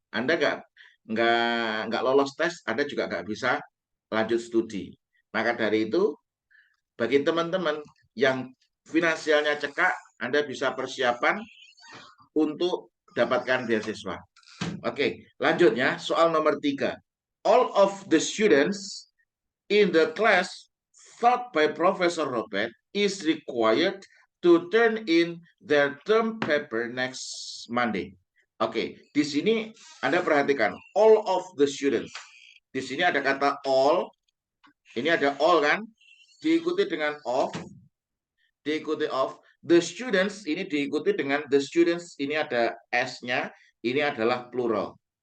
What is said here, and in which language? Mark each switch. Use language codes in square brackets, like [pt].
[id] Anda nggak lolos tes, Anda juga nggak bisa lanjut studi. Maka dari itu, bagi teman-teman yang finansialnya cekak, Anda bisa persiapan untuk dapatkan beasiswa. Oke, lanjutnya soal nomor 3. [en] All of the students in the class taught by Professor Robert is required to turn in their term paper next Monday. [id] Oke, di sini Anda perhatikan [en] all of the students. [id] Di sini ada kata all, ini ada all kan, diikuti dengan of, diikuti of. The students ini diikuti dengan the students, ini ada s-nya, ini adalah plural.